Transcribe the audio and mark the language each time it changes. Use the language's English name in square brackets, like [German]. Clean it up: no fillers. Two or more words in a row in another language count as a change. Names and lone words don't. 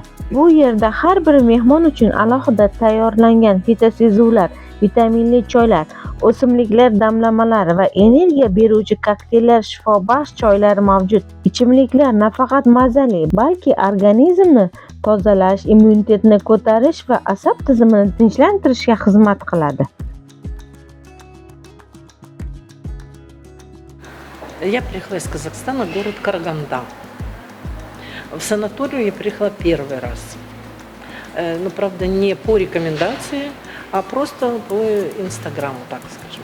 [Uzbek] Bu yerda har bir mehmon uchun alohida tayyorlangan fitosezuvlar, vitaminli choylar, o'simliklar damlamalari va energiya beruvchi kokteyller, shifobaxsh choylar mavjud. Ichimliklar nafaqat mazali, balki organizmni tozalash, immunitetni ko'tarish va asab tizimini tinchlantirishga xizmat qiladi. [Russian] Я приехала из Казахстана, город Караганда. В санаторию я приехала первый раз. Но, правда, не по рекомендации, а просто по Инстаграму, так скажем.